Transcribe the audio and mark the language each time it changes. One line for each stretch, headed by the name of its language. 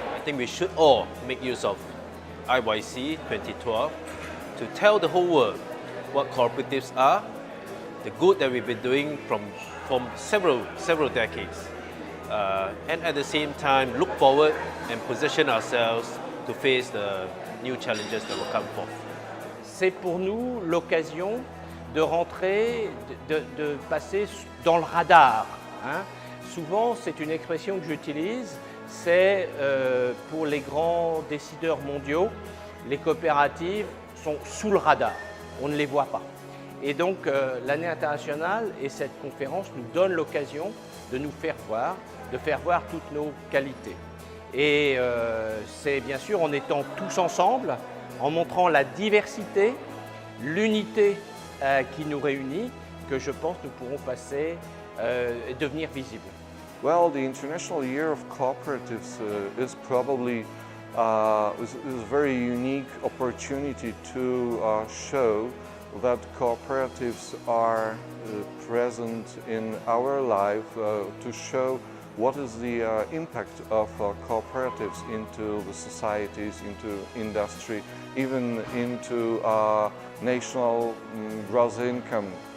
English: I think we should all make use of IYC 2012 to tell the whole world what cooperatives are, the good that we've been doing from several decades, and at the same time look forward and position ourselves to face the new challenges that will come forth.
French: C'est pour nous l'occasion de rentrer, de passer dans le radar. Hein. Souvent, c'est une expression que j'utilise, c'est pour les grands décideurs mondiaux, les coopératives sont sous le radar, on ne les voit pas. Et donc l'année internationale et cette conférence nous donnent l'occasion de nous faire voir, de faire voir toutes nos qualités. Et c'est bien sûr en étant tous ensemble, en montrant la diversité, l'unité qui nous réunit, que je pense nous pourrons passer et devenir visibles.
English: Well, the International Year of Cooperatives is probably is a very unique opportunity to show that cooperatives are present in our life, to show what is the impact of cooperatives into the societies, into industry, even into national gross income.